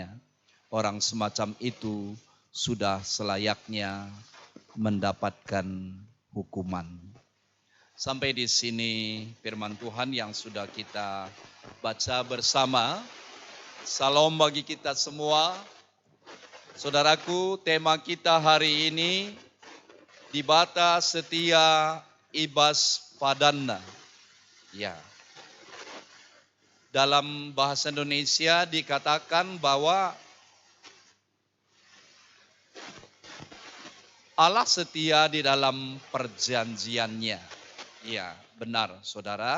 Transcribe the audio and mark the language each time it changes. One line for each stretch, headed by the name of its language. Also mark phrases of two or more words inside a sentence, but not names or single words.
Indonesian: Orang semacam itu sudah selayaknya mendapatkan hukuman. Sampai di sini firman Tuhan yang sudah kita baca bersama. Salam bagi kita semua. Saudaraku, tema kita hari ini
Batak Karo: dibata setia ibas padana.
Indonesian: Ya. Dalam bahasa Indonesia dikatakan bahwa Allah setia di dalam perjanjiannya. Ya, benar saudara.